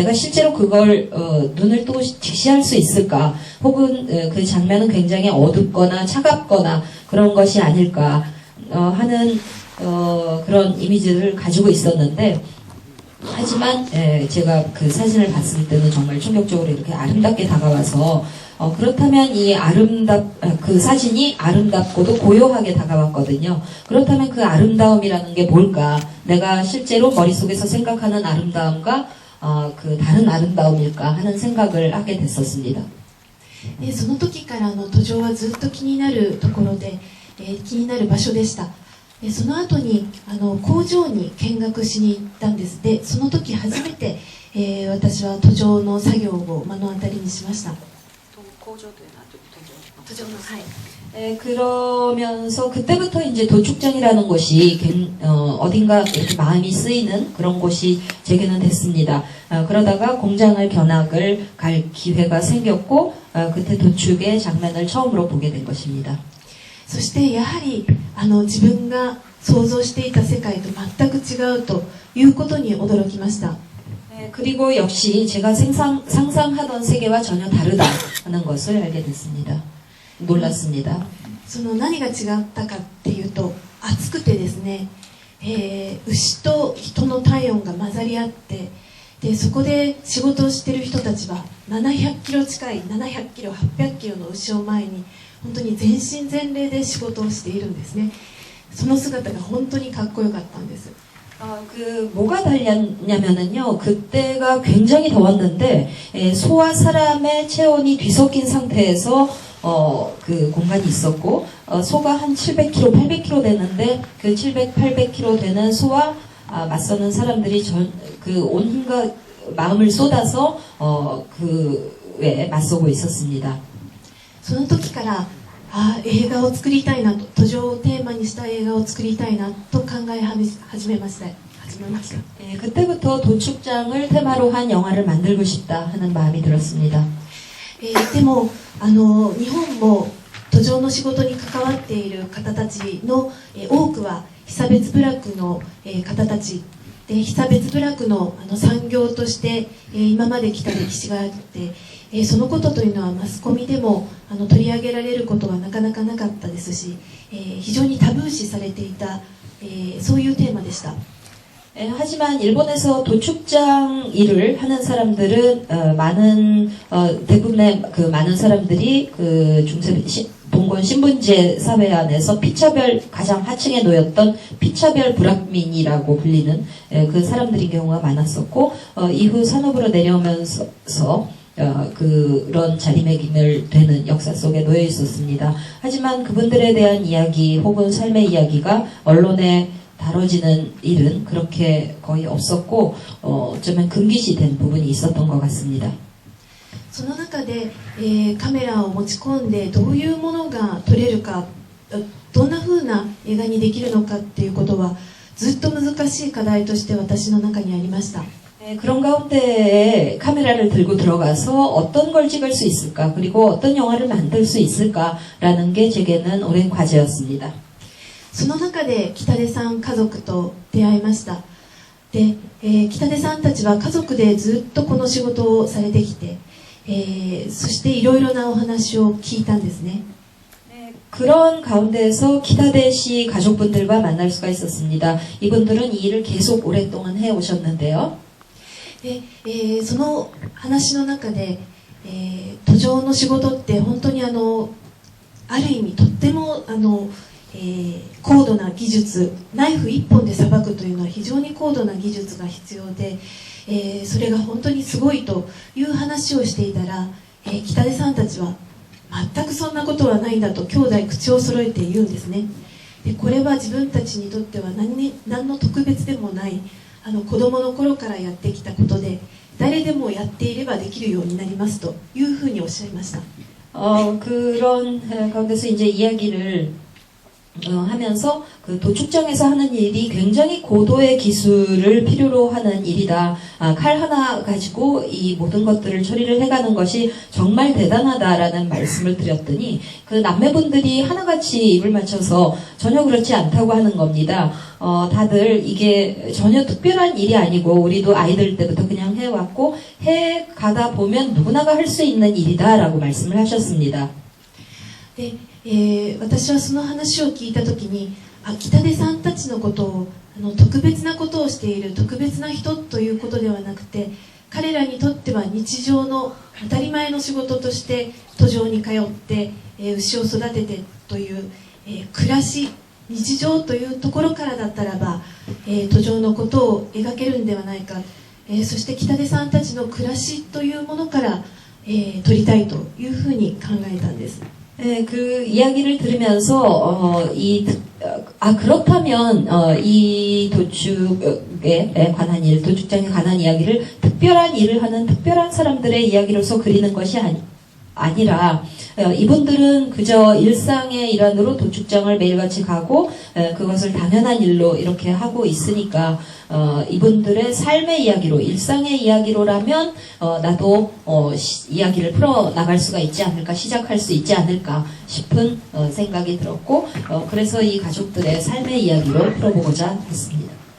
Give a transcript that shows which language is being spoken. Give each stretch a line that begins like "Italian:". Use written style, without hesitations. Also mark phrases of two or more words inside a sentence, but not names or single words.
Korean: 내가 실제로 그걸 눈을 뜨고 직시할 수 있을까, 혹은 그 장면은 굉장히 어둡거나 차갑거나 그런 것이 아닐까 하는 그런 이미지를 가지고 있었는데, 하지만 제가 그 사진을 봤을 때는 정말 충격적으로 이렇게 아름답게 다가와서 그렇다면 그 사진이 아름답고도 고요하게 다가왔거든요. 그렇다면 그 아름다움이라는 게 뭘까? 내가 실제로 머릿속에서 생각하는 아름다움과 그 다른 아름다움일까 하는 생각을 하게 됐었습니다.
Japanese: その時から途上はずっと気になるところで、気になる場所でした。その後に工場に見学しに行ったんです。でその時初めて、私は途上の作業を目の当たりにしました。
Korean: 그러면서 그때부터 이제 도축장이라는 곳이 어딘가 이렇게 마음이 쓰이는 그런 곳이 제게는 됐습니다. 그러다가 공장을 견학을 갈 기회가 생겼고 그때 도축의 장면을 처음으로 보게 된 것입니다.
Japanese: そしてやはり自分が想像していた世界と全く違うということに驚きました。
Korean: 그리고 역시 제가 상상하던 세계와 전혀 다르다는 것을 알게 됐습니다. 놀랐습니다.
Japanese: その何が違ったかっていうと、暑くてですね、牛と人の体温が混ざり合って、でそこで仕事をしている人たちは700キロ近い700キロ800キロの牛を前に本当に全身全霊で仕事をしているんですね。その姿が本当にかっこよかったんです。
Korean: 뭐가 달렸냐면은요, 그때가 굉장히 더웠는데, 소와 사람의 체온이 뒤섞인 상태에서, 그 공간이 있었고, 소가 한 700kg, 800kg 되는데, 그 700, 800kg 되는 소와 맞서는 사람들이 온 힘과 마음을 쏟아서, 그에 맞서고 있었습니다.
Japanese: その時から映画を作りたいなと、途上をテーマにした映画を作りたいなと考え始めました。
Korean: 그때부터 도축장을 테마로 한 영화를 만들고 싶다 하는 마음이 들었습니다.
Japanese: でも日本も途上の仕事に関わっている方たちの多くは被差別部落の方たちで、被差別部落の産業として今まで来た歴史があって、そのことというのはマスコミでも取り上げられることはなかなかなかったですし、非常にタブー視されていた、そういうテーマでした。
Korean: 하지만 일본에서 도축장 일을 하는 사람들은 대부분의 그 많은 사람들이 그 봉건 신분제 사회 안에서 피차별 가장 하층에 놓였던 피차별 불합민이라고 불리는 그 사람들인 경우가 많았었고, 이후 산업으로 내려오면서 그런 자리매김을 되는 역사 속에 놓여 있었습니다. 하지만 그분들에 대한 이야기 혹은 삶의 이야기가 언론에 다뤄지는 일은 그렇게 거의 없었고, 어쩌면 금기시된 부분이 있었던 것 같습니다.
Japanese: その中で、カメラを持ち込んでどういうものが撮れるか、どんな風な映画にできるのかっていうことはずっと難しい課題として私の中にありました。
Korean: 그런 가운데에 카메라를 들고 들어가서 어떤 걸 찍을 수 있을까, 그리고 어떤 영화를 만들 수 있을까라는 게 제게는 오랜 과제였습니다.
Japanese: その中で北出さん家族と出会いました。で、北出さんたちは家族でずっとこの仕事をされてきて、そしていろいろなお話を聞いたんですね。
Korean: 그런 가운데에서 키타데시 가족분들과 만날 수가 있었습니다. 이분들은 이 일을 계속 오랫동안 해오셨는데요.
Japanese: で、その話の中で、途上の仕事って本当にある意味とっても高度な技術、ナイフ一本でさばくというのは非常に高度な技術が必要で、それが本当にすごいという話をしていたら、北出さんたちは全くそんなことはないんだと兄弟口を揃えて言うんですね。で、これは自分たちにとっては何の特別でもない子供の頃からやってきたことで、誰でもやっていればできるようになりますというふうにおっしゃいました。
Korean: 그런 가운데서 이제 이야기를 하면서 그 도축장에서 하는 일이 굉장히 고도의 기술을 필요로 하는 일이다. 칼 하나 가지고 이 모든 것들을 처리를 해가는 것이 정말 대단하다라는 말씀을 드렸더니 그 남매분들이 하나같이 입을 맞춰서 전혀 그렇지 않다고 하는 겁니다. 다들 이게 전혀 특별한 일이 아니고 우리도 아이들 때부터 그냥 해왔고 해가다 보면 누구나가 할 수 있는 일이다라고 말씀을 하셨습니다.
Japanese: で、私はその話を聞いた時に北出さんたちのことを特別なことをしている特別な人ということではなくて、彼らにとっては日常の当たり前の仕事として途上に通って、牛を育ててという、暮らし日常というところからだったらば、途上のことを描けるんではないか、そして北出さんたちの暮らしというものから、撮りたいというふうに考えたんです。
Korean: 그 이야기를 들으면서 그렇다면 이 도축에 관한 일, 도축장에 관한 이야기를 특별한 일을 하는 특별한 사람들의 이야기로서 그리는 것이 아니라 이분들은 그저 일상의 일환으로 도축장을 매일같이 가고 그것을 당연한 일로 이렇게 하고 있으니까 이분들의 삶의 이야기로, 일상의 이야기로라면 나도 이야기를 풀어나갈 수가 있지 않을까, 시작할 수 있지 않을까 싶은 생각이 들었고, 그래서 이 가족들의 삶의 이야기로 풀어보고자 했습니다.